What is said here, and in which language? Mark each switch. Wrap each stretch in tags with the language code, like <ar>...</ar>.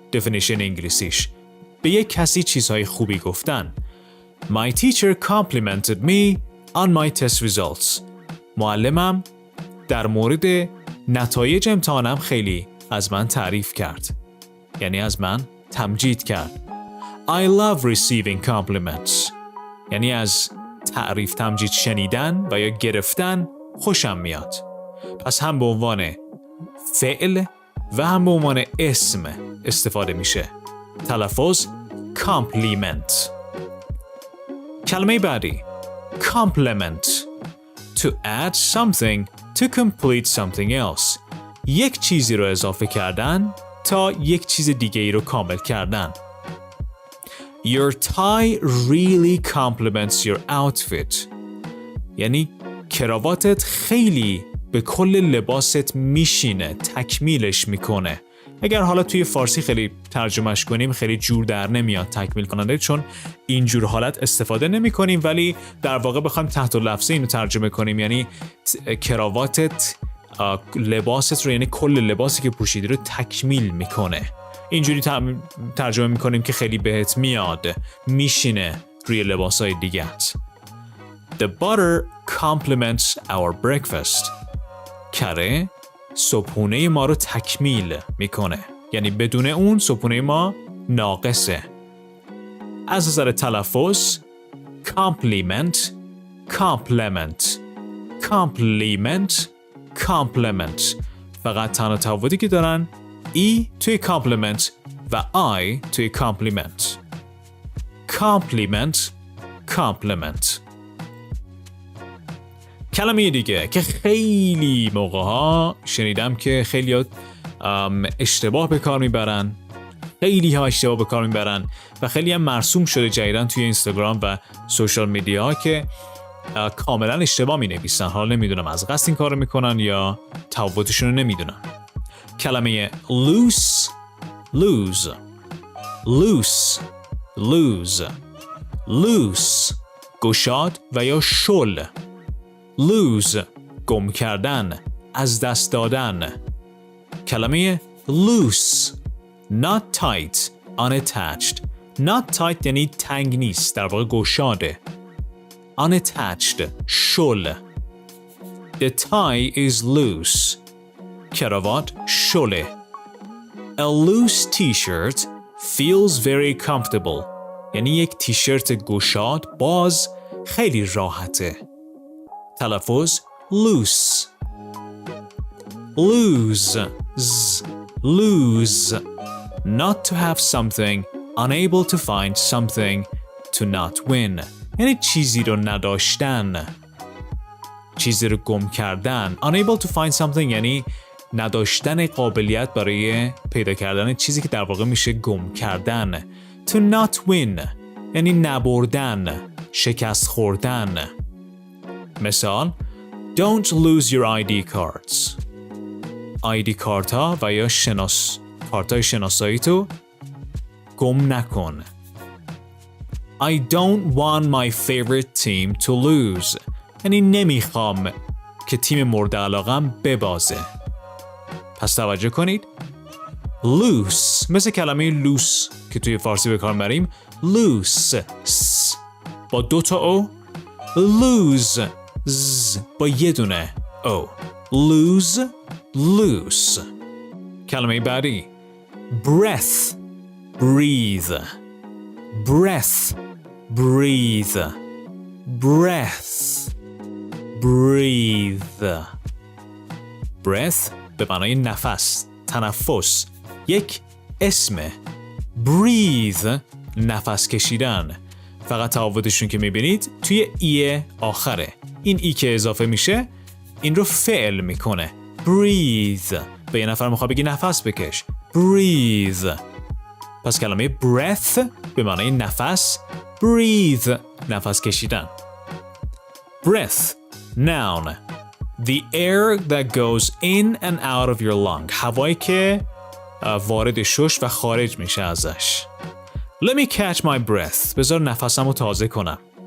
<fa>definition انگلیسیش. به یک کسی چیزهای خوبی گفتن.</fa> <en>My teacher complimented me on my test results.</en> <fa>معلمم در مورد نتایج امتحانم خیلی از من تعریف کرد. یعنی از من تمجید کرد.</fa> <en>I love receiving compliments.</en> <fa>یعنی از تعریف تمجید شنیدن و یا گرفتن خوشم میاد. پس هم به عنوان فعل و هم به عنوان اسم استفاده میشه. تلفظ compliment. کلمه بعدی complement.</fa> <en>To add something to complete something else.</en> <fa>یک چیزی رو اضافه کردن تا یک چیز دیگه ای رو کامل کردن.</fa> <en>Your tie really complements your outfit.</en> <fa>یعنی کراواتت خیلی به کل لباست میشینه، تکمیلش میکنه. اگر حالا توی فارسی خیلی ترجمهش کنیم خیلی جور در نمیاد تکمیل کننده، چون اینجور حالت استفاده نمی کنیم، ولی در واقع بخوایم تحت لفظی اینو ترجمه کنیم یعنی کراواتت لباست رو، یعنی کل لباسی که پوشیدی رو تکمیل میکنه. اینجوری ترجمه میکنیم که خیلی بهت میاد، میشینه روی لباسای دیگت.</fa> <en>The butter complements our breakfast.</en> <fa>کره صبحونه ما رو تکمیل میکنه، یعنی بدون اون صبحونه ما ناقصه. از نظر تلفظ compliment complement compliment complement. فقط تنها تفاوتی که دارن ای توی compliment و آی توی compliment.</fa> <en>compliment compliment.</en> <fa>کلمه دیگه که خیلی موقع‌ها شنیدم که خیلی اشتباه به کار میبرن، خیلی ها اشتباه به کار میبرن و خیلی هم مرسوم شده جدیداً توی اینستاگرام و سوشال میدیا که کاملا اشتباه می نویسن. حالا نمیدونم از قصد این کار رو میکنن یا تفاوتشون رو نمیدونم. کلمه loose lose loose lose loose گشاد و یا شل. lose گم کردن، از دست دادن.</fa> <en>کلمه loose not tight unattached.</en> <fa>not tight یعنی تنگ نیست، در واقع گشاده. unattached شل.</fa> <en>The tie is loose.</en> <fa>کراوات شله.</fa> <en>A loose t-shirt feels very comfortable.</en> <fa>یعنی یک تیشرت گشاد باز خیلی راحته.</fa> <en>تلفظ loose lose z lose. Not to have something, unable to find something, to not win.</en> <fa>یعنی چیزی رو نداشتن، چیزی رو گم کردن.</fa> <en>Unable to find something</en> <fa>یعنی نداشتن قابلیت برای پیدا کردن چیزی که در واقع میشه گم کردن.</fa> <en>To not win</en> <fa>یعنی نبردن، شکست خوردن.</fa> <en>مثال Don't lose your ID cards.</en> <fa>ID کارت ها و یا کارت های شناسایی تو گم نکن.</fa> <en>I don't want my favorite team to lose.</en> <fa>یعنی نمیخوام که تیم مورد علاقم ببازه. پس توجه کنید. loose مثل کلمه loose که توی فارسی به کار میبریم. loose با 2 تا او. lose با یه دونه او.</fa> <en>lose loose.</en> <fa>کلمه بعدی breath breathe breath breathe breath breathe. breath به معنای نفس، تنفس، یک اسمه. breathe نفس کشیدن. فقط تفاوتشون که میبینید توی ای آخره. این ای که اضافه میشه این رو فعل میکنه.</fa> <en>breathe.</en> <fa>به یه نفر میخواد بگی نفس بکش.</fa> <en>breathe.</en> <fa>پس کلمه breath به معنای نفس، breathe نفس کشیدن.</fa> <en>breath noun the air that goes in and out of your lung.</en> <fa>هوایی که وارد شش و خارج میشه ازش.</fa> <en>Let me catch my breath.</en> <fa>بذار نفسمو تازه کنم.</fa>